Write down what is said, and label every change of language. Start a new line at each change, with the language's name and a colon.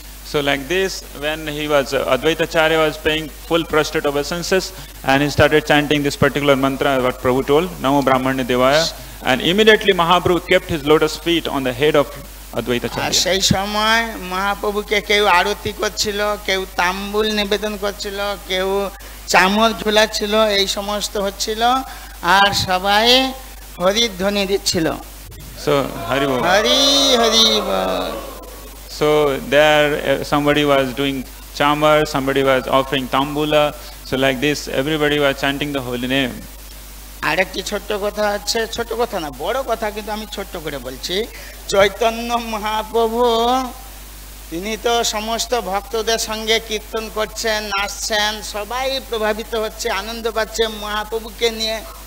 English: So like this, when Advaitacharya was paying full prostrate obeisances, and he started chanting this particular mantra, what Prabhu told,
Sanskrit: Namo Brahmane Devaya,
English: and immediately Mahaprabhu kept his lotus feet on the head of Advaitacharya.
Bangla: সেই সময় মহাপ্রভুকে কেউ আরতি করছিল, কেউ তাম্বুল নিবেদন করছিল, কেউ চামর ঝুলাচ্ছিল, এই সমস্ত হচ্ছিল, আর সবাই হরির ধ্বনি দিচ্ছিল।
English: So Hari Bol.
Bangla: Hari Hari ball.
English: So there somebody was doing chamar, somebody was offering tambula. So like this, everybody was chanting the holy name.
Bangla: আরেকটি ছোট্ট কথা আছে, ছোট্ট কথা না বড় কথা, কিন্তু আমি ছোট্ট করে বলছি। চৈতন্য মহাপ্রভু তিনি তো সমস্ত ভক্তদের সঙ্গে কীর্তন করছেন, নাচছেন, সবাই প্রভাবিত হচ্ছে, আনন্দ পাচ্ছে মহাপ্রভুকে নিয়ে।